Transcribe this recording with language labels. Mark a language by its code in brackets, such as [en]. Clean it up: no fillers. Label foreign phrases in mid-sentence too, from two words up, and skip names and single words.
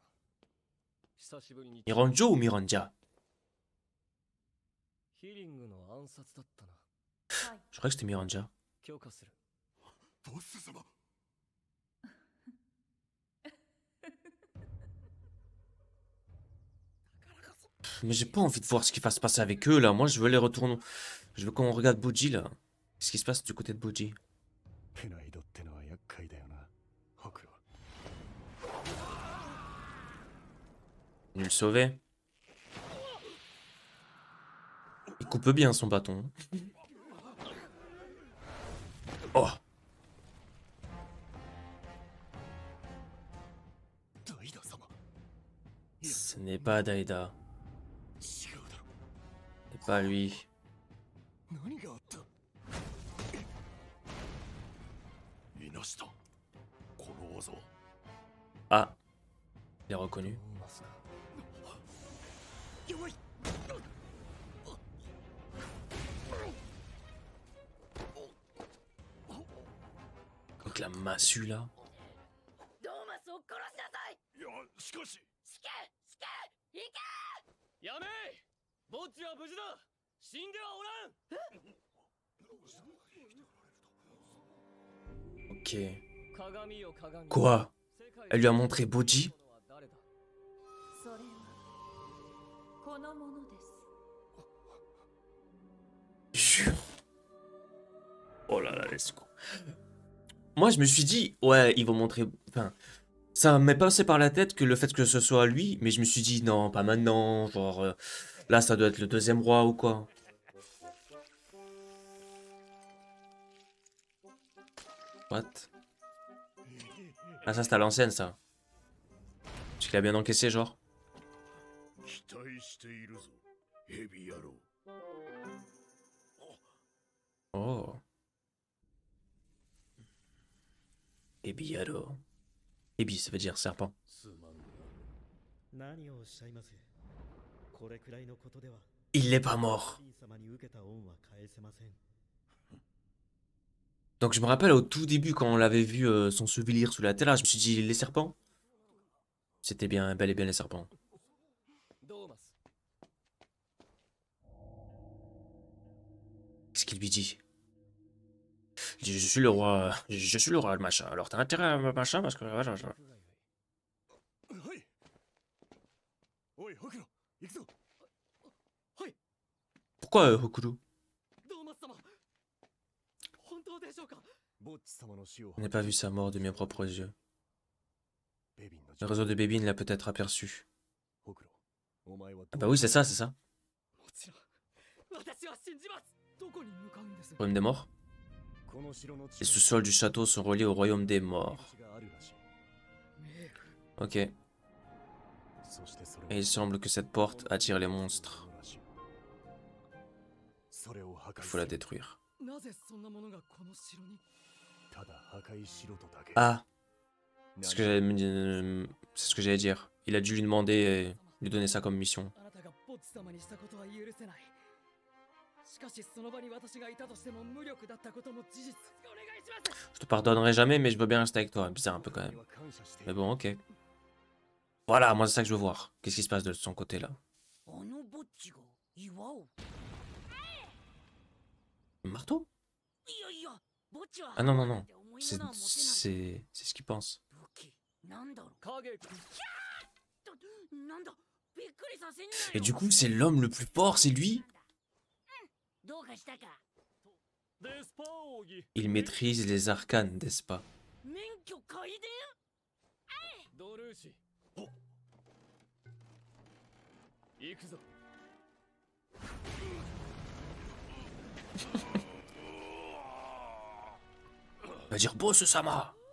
[ja] 久しぶりに。 [fr] Miranjo ou Miranja? [ja] ヒリングの暗殺だったな。はい。 [fr] Je crois que c'était Miranja. [ja] 許可する。ボス様。 [fr] Mais j'ai pas envie de voir ce qui va se passer avec eux là. Moi je veux les retourner. Je veux qu'on regarde Boji là. Qu'est-ce qui se passe du côté de Boji? [ja] ペナイドってのは厄介だよな、ホクロ。 [fr] Il le sauver. Il coupe bien son bâton. Oh! [ja] ダイダ様。 [fr] Ce n'est pas Daida. [ja] 違うだろ。 [fr] C'est pas lui. [ja] 何があった？いなした。この技は。 [fr] Ah! Il est reconnu. [ja] トーマスか。弱い。 [fr] Avec la massue là. [ja] ドーマスを殺しなさい。いや、しかし。死刑死刑行け。やめい。ボッチは無事だ。死んではおらん。 [fr] Ok. [ja] 鏡よ鏡。 [fr] Quoi? [ja] 世界 [fr] Elle lui a montré Boji? [ja] は誰だ？それはこのものです。 [fr] Jure. Oh là là, [en] let's go. [fr] Moi, je me suis dit, ouais, ils vont montrer. Enfin, ça m'est passé par la tête que le fait que ce soit lui, mais je me suis dit, non, pas maintenant. Genre, là, ça doit être le deuxième roi ou quoi. What? Ah, ça, c'est à l'ancienne, ça. Parce qu'il a bien encaissé, genre. [ja] 期待しているぞ、ヘビ野郎。 [fr] Oh. Ebi, alors. Ebi, ça veut dire serpent. [ja] すまんな。何をおっしゃいます。これくらいのことでは [fr] Il n'est pas mort. [ja] 神様に受けた恩は返せません。 [fr] Donc je me rappelle au tout début quand on l'avait vu s'ensevelir sous la terre, là, je me suis dit les serpents. C'était bien, bel et bien les serpents. [ja] ドーマス。 [fr] Qu'est-ce qu'il lui dit? Il dit, je suis le roi, le machin. Alors t'as intérêt à machin parce que voilà. [ja] はい。おい、ホクロ、行くぞ。 [fr] Pourquoi Hokuru? [ja] ドーマス様。本当でしょうか？ボッチ様の死を [fr] Je n'ai pas vu sa mort de mes propres yeux. [ja] ベビンの [fr] Le réseau de Bébine l'a peut-être aperçu. [ja] ホクロ、お前は [fr] Ah bah oui, c'est ça, c'est ça. [ja] もちろん。私は信じます。どこに向かうんです？ [fr] Royaume des morts. [ja] この城の [fr] Les sous-sols du château sont reliés au royaume des morts. [ja] があるらしい。 [fr] Ok. Et [ja] そしてそれ [fr] il semble que cette porte attire les monstres. [ja] それを破 [fr] Il [ja] 壊 [fr] faut la détruire. [ja] なぜそんなものがこの城に？ただ破壊しろとだけ。 [fr] Ah, c'est ce que c'est ce que j'allais dire. Il a dû lui demander et lui donner ça comme mission. [ja] あなたがボッチ様にしたことは許せない。しかしその場に私がいたとしても無力だったことも事実。お願いします。 [fr] Je te pardonnerai jamais, mais je veux bien rester avec toi. Bizarre un peu quand même. Mais bon, ok. Voilà, moi c'est ça que je veux voir. Qu'est-ce qui se passe de son côté là? [ja] あのぼっちが岩を。 [fr] Marteau? [ja] いやいや、ぼっちは [fr] Ah non, non, non. [ja] 重い [fr] C'est [ja] ものは持てない。 [fr] ce qu'il pense. [ja] 武器なんだろう。影。なんだ。びっくりさせんなよ。 [fr] Et du coup, c'est l'homme le plus fort, c'est lui? [ja] どうかしたか。 [fr] Il maîtrise les arcanes, n'est-ce pas? [ja] 免許改伝ドルーシ行くぞ [fr] Il va dire Boss Sama.